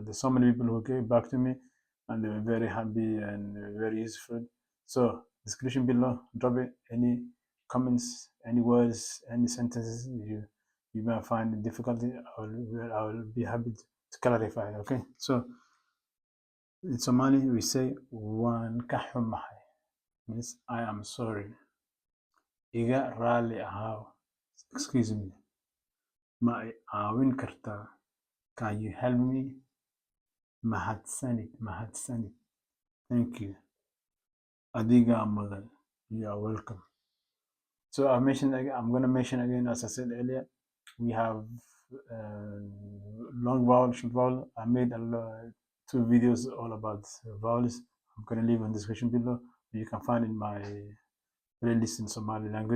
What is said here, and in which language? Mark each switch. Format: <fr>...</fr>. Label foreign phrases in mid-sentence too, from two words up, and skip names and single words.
<en>There's so many people who came back to me and they were very happy and very useful. So, description below, drop it. Any comments, any words, any sentences you might find difficulty, I will be happy to clarify. Okay, so in Somali we say</en> <so>"waan ka xumahay,"</so> <en>means I am sorry.</en> <so>Iga rali ahaw.</so> <en>Excuse me.</en> <so>Ma i caawin kartaa?</so> <en>Can you help me?</en> <so>Mahadsanid. Mahadsanid.</so> <en>Thank you.</en> <so>Adiga mudan.</so> <en>You are welcome. So I'm going to mention again, as I said earlier, we have long vowel, short vowel. I made two videos all about vowels. I'm going to leave in the description below. You can find in my playlist in Somali language.</en>